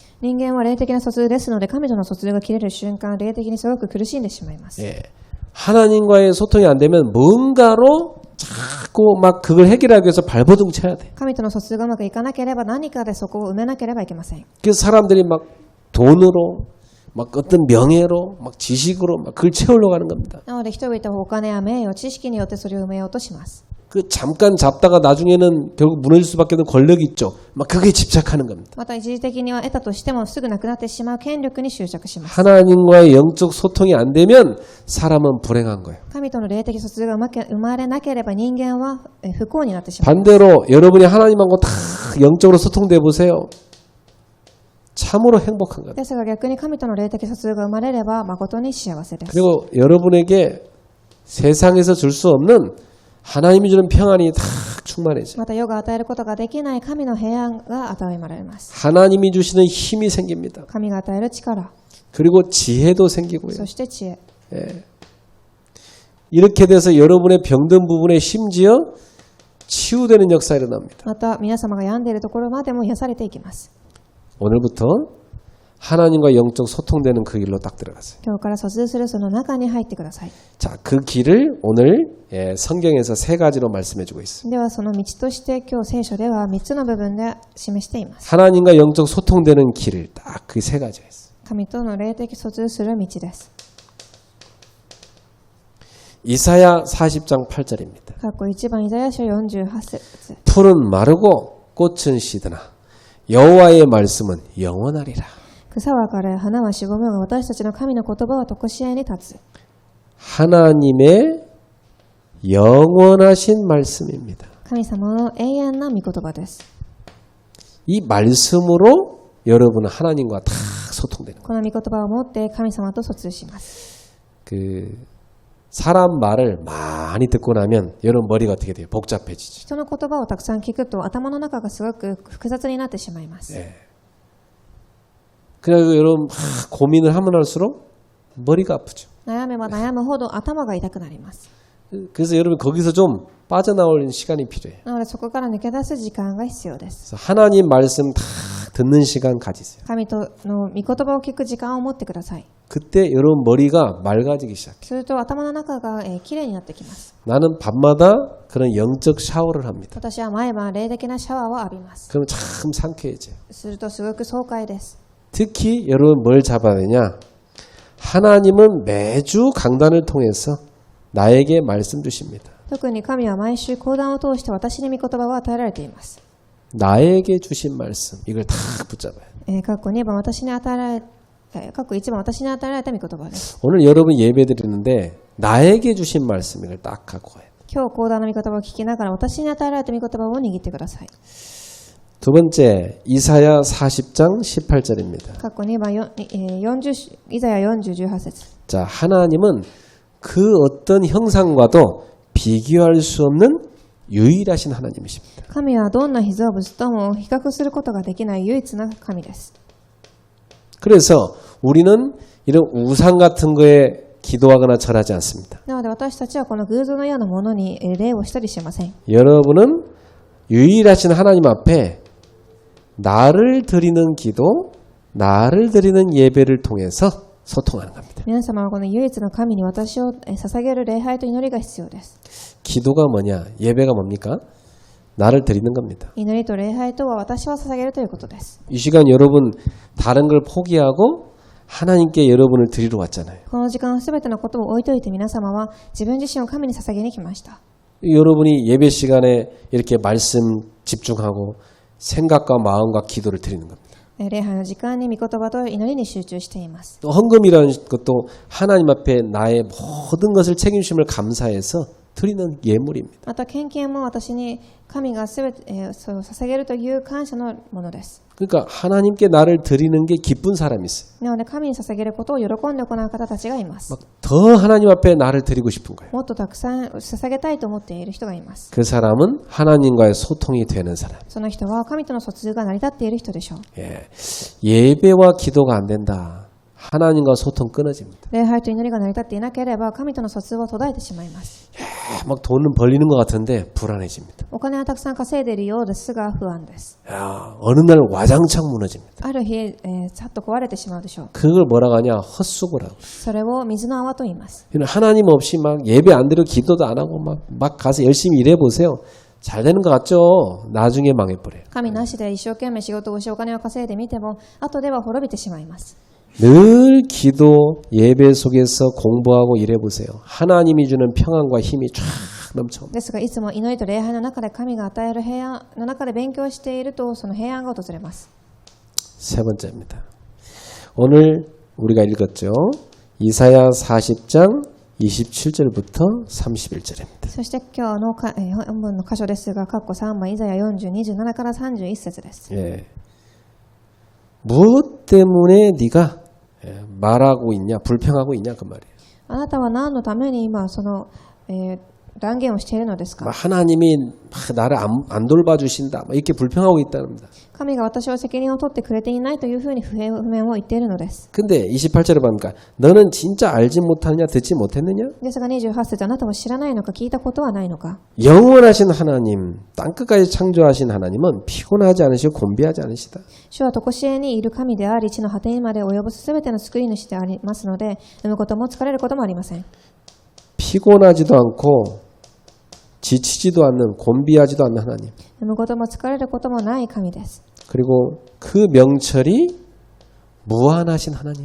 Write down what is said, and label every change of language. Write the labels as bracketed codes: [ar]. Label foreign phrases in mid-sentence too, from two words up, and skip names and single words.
[ja] 人間は霊的な疎通ですので、神との疎通が切れる瞬間、霊的にすごく苦しんでしまいます。 [ko] 예. 하나님과의 소통이 안 되면 뭔가로 자꾸 막 그걸 해결하기 위해서 발버둥 쳐야 돼. [ja] 神との疎通がうまくいかなければ何かでそこを埋めなければいけません。 [ko] 그래서 사람들이 막 돈으로 막 어떤 명예로 막 지식으로 막 그걸 채우려고 하는 겁니다. [ja] なので人々はお金や名誉、知識によってそれを埋めようとします。 [ko] 그 잠깐 잡다가 나중에는 결국 무너질 수밖에 없는 권력이 있죠. 막 그게 집착하는 겁니다. [ja] また一時的には得たとしてもすぐなくなってしまう権力に執着します。 [ko] 하나님과의 영적 소통이 안 되면 사람은 불행한 거예요. [ja] 神との霊的疎通が生まれなければ人間は不幸になってしまう。 [ko] 반대로 여러분이 하나님하고 다 영적으로 소통돼 보세요. 참으로 행복한 겁니다. [ja] ですが逆に神との霊的疎通が生まれれば誠に幸せです。 [ko] 그리고 여러분에게 세상에서 줄 수 없는 하나님이 주는 평안이 다 충만해져요. [ja] また世が与えることができない神の平安が与えられます。 [ko] 하나님이 주시는 힘이 생깁니다. [ja] 神が与える力、 [ko] 그리고 지혜도 생기고요. [ja] そして知恵。 [ko] 예. 이렇게 돼서 여러분의 병든 부분에 심지어 치유되는 역사가 일어납니다. [ja] また皆様が病んでいるところまでも癒されていきます。 [ko] 오늘부터 하나님과 영적 소통되는 그 길로 딱 들어가세요. [ja] 今日から疎通するその中に入ってください。 [ko] 자, 그 길을 오늘 성경에서 3가지로 말씀해 주고 있습니다. [ja] ではその道として今日聖書では3つの部分で示しています。 [ko] 하나님과 영적 소통되는 길을 딱 그 3가지가 있어요. [ja] 神との霊的疎通する道です。 [ko] 이사야 40장 8절입니다. [ja] 過去1番イザヤ書48節。 [ko] 풀은 마르고 꽃은 시드나 여호와의 말씀은 영원하리라. [ja] 草は枯れ、花はしぼむが私たちの神の言葉は常しえに立つ。 [ko] 하나님의 영원하신 말씀입니다. [ja] 神様の永遠な御言葉です。 [ko] 이 말씀으로 여러분은 하나님과 다 소통되는 거예요. [ja] この御言葉を持って神様と疎通します。 [ko] 그 사람 말을 많이 듣고 나면 여러분 머리가 어떻게 돼요? 복잡해지죠. [ja] 人の言葉をたくさん聞くと頭の中がすごく複雑になってしまいます。 [ko] 예. 그래서 여러분 고민을 하면 할수록 머리가 아프죠. [ja] 悩めば悩むほど頭が痛くなります。 [ko] 그래서 여러분 거기서 좀 빠져나올 시간이 필요해요. [ja] なのでそこから抜け出す時間が必要です。 [ko] 그래서 하나님 말씀 다 듣는 시간 가지세요. [ja] 神との御言葉を聞く時間を持ってください。 [ko] 그때 여러분 머리가 맑아지기 시작해요. [ja] すると頭の中がきれいになってきます。 [ko] 나는 밤마다 그런 영적 샤워를 합니다. [ja] 私は毎晩霊的なシャワーを浴びます。 [ko] 그럼 참 상쾌해져요. [ja] するとすごく爽快です。 [ko] 특히 여러분 뭘 잡아야 되냐? 하나님은 매주 강단을 통해서 나에게 말씀 주십니다. [ja] 特に神は毎週講談を通して私に御言葉を与えられています。 [ko] 나에게 주신 말씀 이걸 다 붙잡아요. [ja] 過去2番私に与えられ過去1番私に与えられた御言葉です。 [ko] 오늘 여러분 예배 드리는데 나에게 주신 말씀 이걸 딱 갖고 가야 돼요. [ja] 今日講談の御言葉を聞きながら私に与えられた御言葉を握ってください。 [ko] 두 번째 이사야 40장 18절입니다. [ja] 過去2番イザヤ40、18節。 [ko] 자, 하나님은 그 어떤 형상과도 비교할 수 없는 유일하신 하나님이십니다. [ja] 神はどんな被造物とも比較することができない唯一な神です。 [ko] 그래서 우리는 이런 우상 같은 거에 기도하거나 절하지 않습니다. [ja] なので私たちはこの偶像のようなものに礼をしたりしません。 [ko] 여러분은 유일하신 하나님 앞에 나를 드리는 기도, 나를 드리는 예배를 통해서 소통하는 겁니다. [ja] 皆様はこの唯一の神に私を捧げる礼拝と祈りが必要です。 [ko] 기도가 뭐냐? 예배가 뭡니까? 나를 드리는 겁니다. [ja] 祈りと礼拝とは私を捧げるということです。 [ko] 이 시간 여러분 다른 걸 포기하고 하나님께 여러분을 드리러 왔잖아요. [ja] この時間すべてのことを置いといて皆様は自分自身を神に捧げに来ました。 [ko] 여러분이 예배 시간에 이렇게 말씀 집중하고 생각과 마음과 기도를 드리는 겁니다. [ja] 礼拝の時間に御言葉と祈りに集中しています。 [ko] 또 헌금이라는 것도 하나님 앞에 나의 모든 것을 책임심을 감사해서 드리는 예물입니다. [ja] また献金も私に神がすべて捧げるという感謝のものです。 [ko] 그러니까 하나님께 나를 드리는 게 기쁜 사람이 있어요. [ja] なので神に捧げることを喜んで行う方たちがいます。 [ko] 막 더 하나님 앞에 나를 드리고 싶은 거예요. [ja] もっとたくさん捧げたいと思っている人がいます。 [ko] 그 사람은 하나님과의 소통이 되는 사람. [ja] その人は神との疎通が成り立っている人でしょう。 [ko] 예. 예배와 기도가 안 된다. 하나님과 소통 끊어집니다. [ja] 礼拝と祈りが成り立っていなければ神との疎通は途絶えてしまいます。 [ko] 막 돈은 벌리는 것 같은데 불안해집니다. [ja] お金はたくさん稼いでいるようですが不安です。 [ko] 야, 어느 날 와장창 무너집니다. [ja] ある日、さっと壊れてしまうでしょう。 [ko] 그걸 뭐라고 하냐? 헛수고라고. [ja] それを水の泡と言います。 [ko] 하나님 없이 막 예배 안 드리고 기도도 안 하고 막 가서 열심히 일해 보세요. 잘 되는 것 같죠? 나중에 망해버려요. [ja] 神なしで一生懸命仕事をしお金を稼いでみても後では滅びてしまいます。 [ko] 늘 기도 예배 속에서 공부하고 일해 보세요. 하나님이 주는 평안과 힘이 쫙 넘쳐. [ja] ですがいつも祈りと礼拝の中で神が与える平安の中で勉強しているとその平安が訪れます。 [ko] 세 번째입니다. 오늘 우리가 읽었죠. 이사야 40장 27절부터 31절입니다. [ja] そして今日の本文の箇所ですが、括弧3番イザヤ40、27から31節です。 [ko] 예. 무엇 때문에 네가 말하고 있냐, 불평하고 있냐 그 말이에요. [ja] あなたは何のために今その、断言をしているのですか。 [ko] 하나님이 나를 안 돌봐주신다 이렇게 불평하고 있다는 겁니다. [ja] 神が私は責任を取ってくれていないというふうに不平不満を言っているのです。 [ko] 근데 28절에 보니까 너는 진짜 알지 못하느냐 듣지 못했느냐? [ja] ですが28節、あなたは知らないのか聞いたことはないのか。 [ko] 영원하신 하나님, 땅끝까지 창조하신 하나님은 피곤하지 않으시고 곤비하지 않으시다. [ja] 主は常しえにいる神であり、地の果てにまで及ぼすすべての救い主でありますので、産むことも疲れることもありません。 [ko] 피곤하지도 않고 지치지도 않는 곤비하지도 않는 하나님. [ja] 産むことも疲れることもない神です。 [ko] 그리고 그 명철이 무한하신 하나님.